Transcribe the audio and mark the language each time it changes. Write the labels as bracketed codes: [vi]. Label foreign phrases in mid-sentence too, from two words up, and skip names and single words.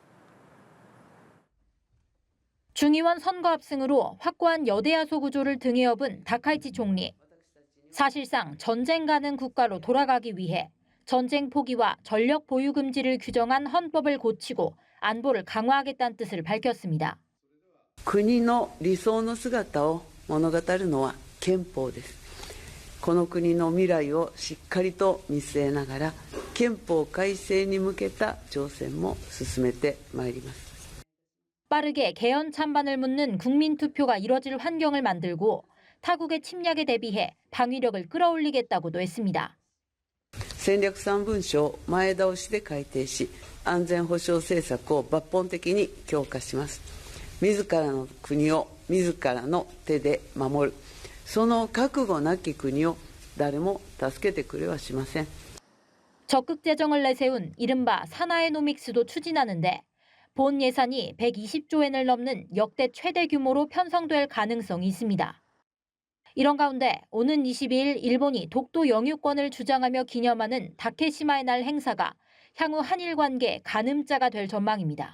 [ko] 중의원 선거 압승으로 확고한 여대야소 구조를 등에 업은 다카이치 총리. 사실상 전쟁 가능 국가로 돌아가기 위해 전쟁 포기와 전력 보유 금지를 규정한 헌법을 고치고 안보를 강화하겠다는 뜻을 밝혔습니다. [ja] 国の理想の姿を物語るのは憲法です。この国の未来をしっかりと見据えながら憲法改正に向けた挑戦も進めてまいります。 [ko] 빠르게 개헌 찬반을 묻는 국민투표가 이뤄질 환경을 만들고 타국의 침략에 대비해 방위력을 끌어올리겠다고도 했습니다. [ja] 戦略3文書を前倒しで改定し、安全保障政策を抜本的に強化します。自らの国を自らの手で守る。その覚悟なき国を誰も助けてくれはしません。 [ko] 적극 재정을 내세운 이른바 산하의 노믹스도 추진하는데 본 예산이 120조 엔을 넘는 역대 최대 규모로 편성될 가능성이 있습니다. 이런 가운데 오는 22일 일본이 독도 영유권을 주장하며 기념하는 다케시마의 날 행사가 향후 한일 관계 가늠자가 될 전망입니다.